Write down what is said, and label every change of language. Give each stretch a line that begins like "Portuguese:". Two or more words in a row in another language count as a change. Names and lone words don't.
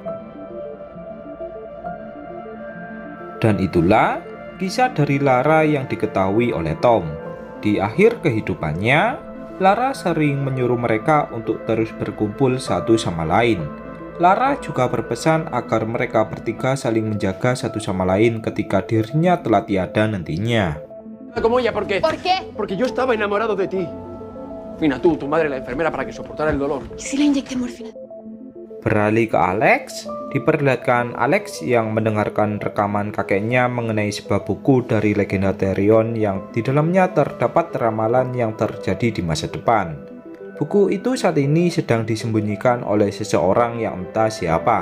Indonesian: Dan itulah kisah dari Lara yang diketahui oleh Tom. Di akhir kehidupannya, Lara sering menyuruh mereka untuk terus berkumpul satu sama lain. Lara juga berpesan agar mereka bertiga saling menjaga satu sama lain ketika dirinya telah tiada nantinya.
Spanish: Como ella, ¿por qué? ¿Por qué? Porque yo estaba enamorado de ti. Fina, tú, tu madre, la enfermera, para que soportara el dolor. ¿Y si le inyecté morfina?
Indonesian: Beralih ke Alex, diperlihatkan Alex yang mendengarkan rekaman kakeknya mengenai sebuah buku dari legenda Therion yang di dalamnya terdapat ramalan yang terjadi di masa depan. Buku itu saat ini sedang disembunyikan oleh seseorang yang entah siapa.